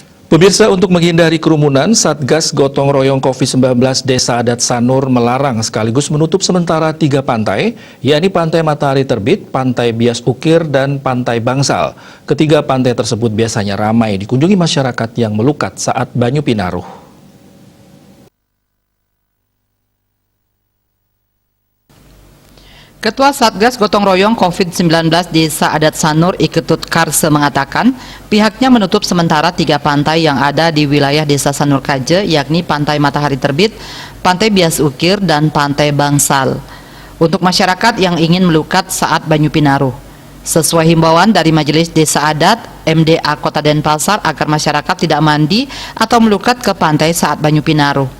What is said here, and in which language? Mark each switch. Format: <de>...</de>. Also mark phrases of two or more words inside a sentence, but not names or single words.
<id>Pemirsa, untuk menghindari kerumunan, Satgas Gotong Royong COVID-19 Desa Adat Sanur melarang sekaligus menutup sementara 3 pantai, yakni Pantai Matahari Terbit, Pantai Bias Ukir, dan Pantai Bangsal. Ketiga pantai tersebut biasanya ramai dikunjungi masyarakat yang melukat saat Banyu Pinaruh. Ketua Satgas Gotong Royong COVID-19 Desa Adat Sanur Iketut Karse mengatakan pihaknya menutup sementara 3 pantai yang ada di wilayah Desa Sanur Kaje, yakni Pantai Matahari Terbit, Pantai Bias Ukir, dan Pantai Bangsal untuk masyarakat yang ingin melukat saat Banyu Pinaruh. Sesuai himbauan dari Majelis Desa Adat MDA Kota Denpasar agar masyarakat tidak mandi atau melukat ke pantai saat Banyu Pinaruh.</id>